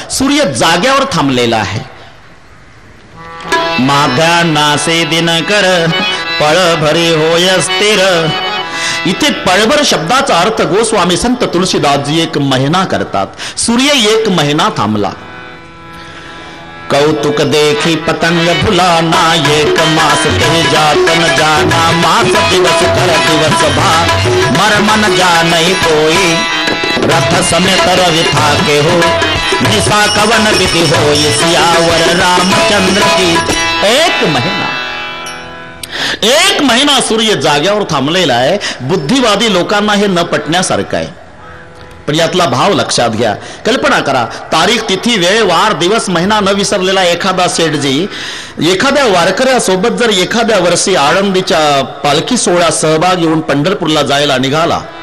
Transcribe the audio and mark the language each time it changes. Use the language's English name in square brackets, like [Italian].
[Marathi] सूर्य जाग्यावर थांबलेला आहे. माध्या नासे दिनकर पळ भरी होय स्थिर. इथे पळभर शब्दाचा अर्थ गोस्वामी संत तुलसीदासजी 1 महिना करतात. सूर्य 1 महिना थांबला. [Awadhi] कौतुक देखी पतंग भुलाना एक मास कह जात न जाना मास दिवस कर दिवस भा मर मन जानई कोई रथ समेत रवि था के हो निशा कवन विधि हो सियावर रामचंद्र की. [Marathi] 1 महिना सूर्य जाग्यावर थांबलेला आहे. बुद्धिवादी लोकांना हे न पटण्यासारखं आहे. पण यातला भाव लक्षात घ्या. कल्पना करा तारीख तिथी वेळ वार दिवस महिना न विसरलेला एखादा सेठजी एखाद्या वारकऱ्यासोबत जर एखाद्या वर्षी आळंदीच्या पालखी सोहळ्यात सहभाग घेऊन पंढरपूरला जायला निघाला.